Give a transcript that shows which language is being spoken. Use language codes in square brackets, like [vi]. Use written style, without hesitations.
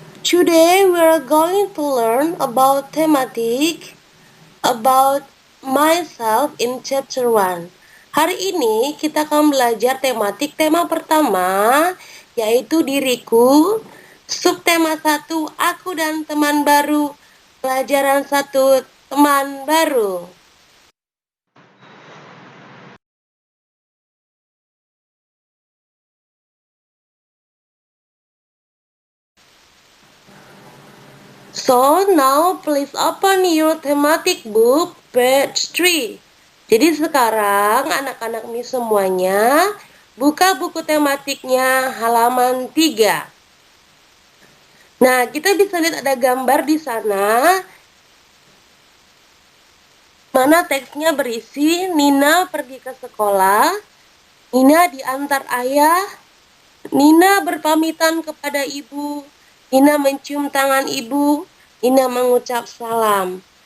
[en] Today we are going to learn about thematic about myself in chapter 1. [id] Hari ini kita akan belajar tematik tema pertama yaitu diriku, subtema 1 aku dan teman baru, pelajaran 1 teman baru. [en] So now please open your thematic book page 3. [id] Jadi sekarang anak-anak ini semuanya buka buku tematiknya halaman 3. Nah, kita bisa lihat ada gambar di sana mana teksnya berisi Nina pergi ke sekolah, Nina diantar ayah, Nina berpamitan kepada ibu, Nina mencium tangan ibu, Nina mengucap salam.